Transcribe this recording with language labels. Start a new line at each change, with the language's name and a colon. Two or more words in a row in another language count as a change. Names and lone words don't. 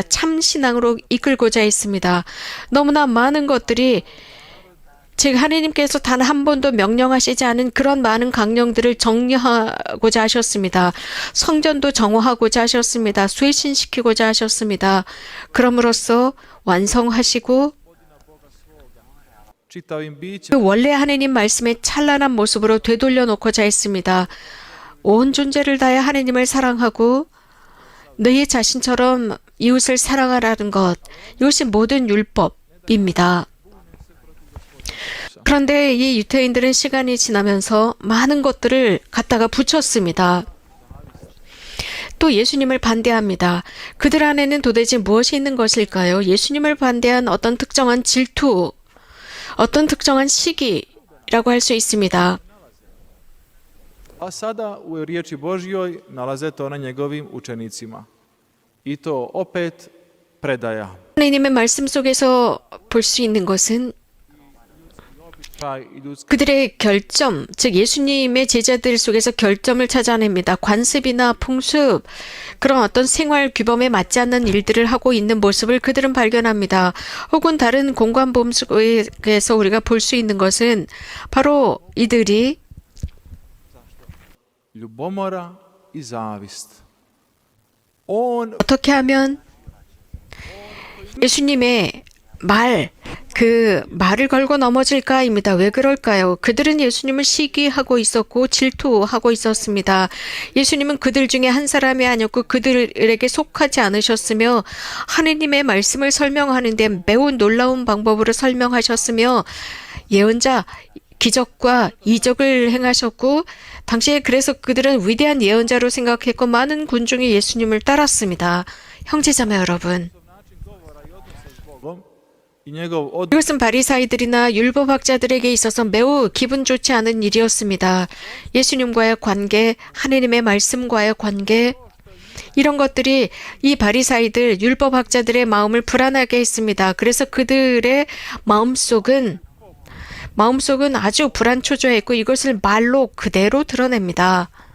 Korean: 참 신앙으로 이끌고자 했습니다. 너무나 많은 것들이 즉 하느님께서 단 한 번도 명령하시지 않은 그런 많은 강령들을 정리하고자 하셨습니다. 성전도 정화하고자 하셨습니다. 쇄신시키고자 하셨습니다. 그럼으로써 완성하시고
Croatian: čitavim bićem
Korean: 그 원래 하느님 말씀의 찬란한 모습으로 되돌려 놓고자 했습니다. 온 존재를 다해 하느님을 사랑하고 너희 자신처럼 이웃을 사랑하라는 것, 이것이 모든 율법입니다. 그런데 이 유대인들은 시간이 지나면서 많은 것들을 갖다가 붙였습니다. 또 예수님을 반대합니다. 그들 안에는 도대체 무엇이 있는 것일까요? 예수님을 반대한 어떤 특정한 질투, 어떤 특정한 시기라고 할 수 있습니다.
Croatian: a sada u riječi Božjoj nalaze to na njegovim učenicima. I to opet predaja.
Korean: 하나님의 말씀 속에서 볼 수 있는 것은 그들의 결점, 즉 예수님의 제자들 속에서 결점을 찾아냅니다. 관습이나 풍습, 그런 어떤 생활 규범에 맞지 않는 일들을 하고 있는 모습을 그들은 발견합니다. 혹은 다른 공관범 속에서 우리가 볼 수 있는 것은 바로 이들이
Croatian: Ljubomora i zavist. On
Korean: 어떻게 하면 예수님의 그 말을 걸고 넘어질까입니다. 왜 그럴까요? 그들은 예수님을 시기하고 있었고 질투하고 있었습니다. 예수님은 그들 중에 한 사람이 아니었고 그들에게 속하지 않으셨으며 하느님의 말씀을 설명하는데 매우 놀라운 방법으로 설명하셨으며 예언자 기적과 이적을 행하셨고 당시에 그래서 그들은 위대한 예언자로 생각했고 많은 군중이 예수님을 따랐습니다. 형제자매 여러분,
Croatian: Bogom i njegov odnos
Korean: 이것은 바리사이들이나 율법학자들에게 있어서 매우 기분 좋지 않은 일이었습니다. 예수님과의 관계, 하느님의 말씀과의 관계, 이런 것들이 이 바리사이들, 율법학자들의 마음을 불안하게 했습니다. 그래서 그들의 마음속은 아주 불안초조했고 이것을 말로 그대로 드러냅니다.